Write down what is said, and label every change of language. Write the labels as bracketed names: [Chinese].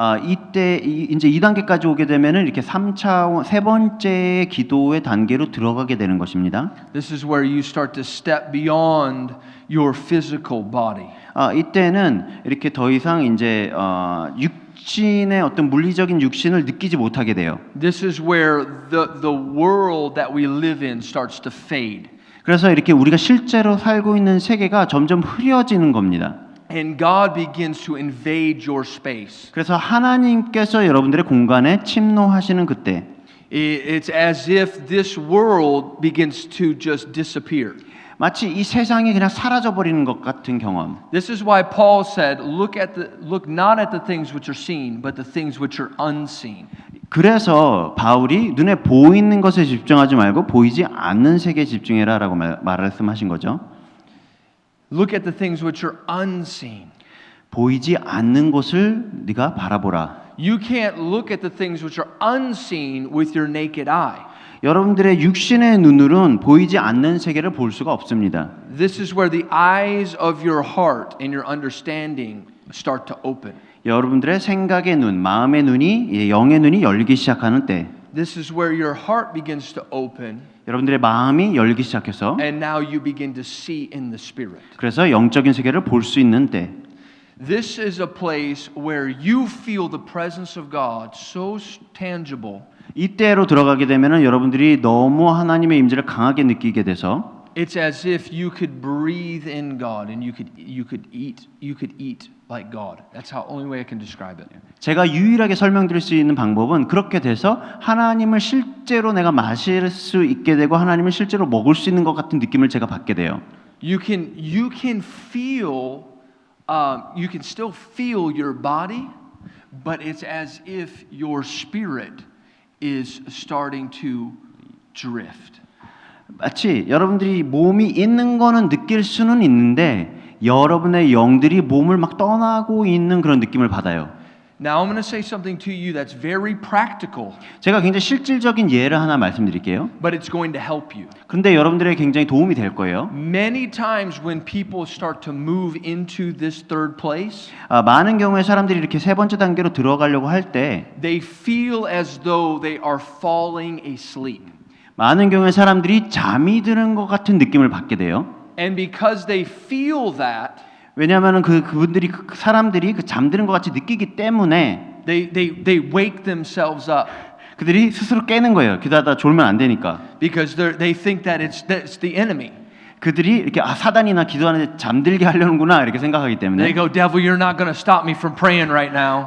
[Korean] 이때 이제 2단계까지 오게 되면은 이렇게 3차원 세 번째 기도의 단계로 들어가게 되는 것입니다. [English] This is where you start to step beyond your physical body. [Korean] 이때는 이렇게 더 이상 이제 육신의 어떤 물리적인 육신을 느끼지 못하게 돼요. [English] This is where the world that we live in starts to fade. [Korean] 그래서 이렇게 우리가 실제로 살고 있는 세계가 점점 흐려지는 겁니다. [English] And God begins to invade your space. [Korean] 그래서 하나님께서 여러분들의 공간에 침노하시는 그때 [English] It's as if this world begins to just disappear. [Korean] 마치 이 세상이 그냥 사라져 버리는 것 같은 경험. [English] This is why Paul said, look not at the things which are seen, but the things which are unseen. [Korean] 그래서 바울이 눈에 보이는 것에 집중하지 말고 보이지 않는 세계에 집중해라라고 말씀하신 거죠. [English] Look at the things which are unseen. [Korean] 보이지 않는 곳을 네가 바라보라. [English] You can't look at the things which are unseen with your naked eye. [Korean] 여러분들의 육신의 눈으로는 보이지 않는 세계를 볼 수가 없습니다. [English] This is where the eyes of your heart and your understanding start to open. [Korean] 여러분들의 생각의 눈, 마음의 눈이 영의 눈이 열리기 시작하는 때 [English] This is where your heart begins to open. [Korean] 여러분들의 마음이 열리기 시작해서 [English] And now you begin to see in the spirit. [Korean] 그래서 영적인 세계를 볼 수 있는 때 [English] This is a place where you feel the presence of God so tangible. [Korean] 이때로 들어가게 되면은 여러분들이 너무 하나님의 임재를 강하게 느끼게 돼서 [English] It's as if you could breathe in God and you could eat like God. That's how only way I can describe it. [Korean] 제가 유일하게 설명드릴 수 있는 방법은 그렇게 돼서 하나님을 실제로 내가 마실 수 있게 되고 하나님을 실제로 먹을 수 있는 것 같은 느낌을 제가 받게 돼요. [English] You can feel you can still feel your body, but it's as if your spirit is starting to drift. [Korean] 마치 여러분들이 몸이 있는 거는 느낄 수는 있는데 여러분의 영들이 몸을 막 떠나고 있는 그런 느낌을 받아요. [English] Now I'm going to say something to you that's very practical, [Korean] 제가 굉장히 실질적인 예를 하나 말씀드릴게요. [English] but it's going to help you. [Korean] 그런데 여러분들에게 굉장히 도움이 될 거예요. [English] Many times when people start to move into this third place, [Korean] 많은 경우에 사람들이 이렇게 세 번째 단계로 들어가려고 할 때 [English] they feel as though they are falling asleep. [Korean] 많은 경우에 사람들이 잠이 드는 것 같은 느낌을 받게 돼요. [English] And because they feel that, [Korean] 왜냐하면 그분들이 사람들이 잠드는 것 같이 느끼기 때문에 [English] they wake themselves up [Korean] 그들이 스스로 깨는 거예요. 기다다 졸면 안 되니까. [English] because they think that it's the enemy. [Korean] 그들이 이렇게 사단이나 기도하는데 잠들게 하려는구나 이렇게 생각하기 [English] They [Korean] 때문에 [English] go, devil, you're not going to stop me from praying right now.